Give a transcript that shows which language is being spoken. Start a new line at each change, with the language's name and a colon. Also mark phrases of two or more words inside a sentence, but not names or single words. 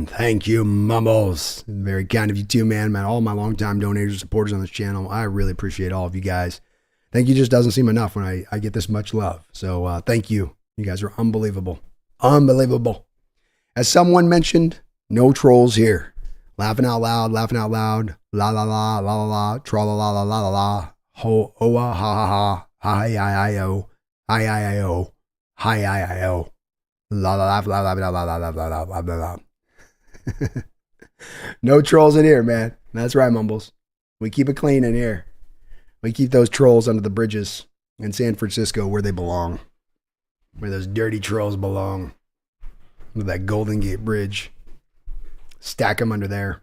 English: Thank you, Mumbles. Very kind of you too, man. All my longtime donators, supporters on this channel. I really appreciate all of you guys. Thank you just doesn't seem enough when I get this much love. So thank you. You guys are unbelievable. Unbelievable. As someone mentioned, no trolls here. Laughing out loud. La la la, la la la, tra la la la la la la. Ho, oa, ha ha ha. Hi, I, o. Hi, I, o. Hi, I, o. La la la la la la la la la la la la. No trolls in here, man. That's right, Mumbles. We keep it clean in here. We keep those trolls under the bridges in San Francisco where they belong, where those dirty trolls belong, with that Golden Gate Bridge. Stack them under there.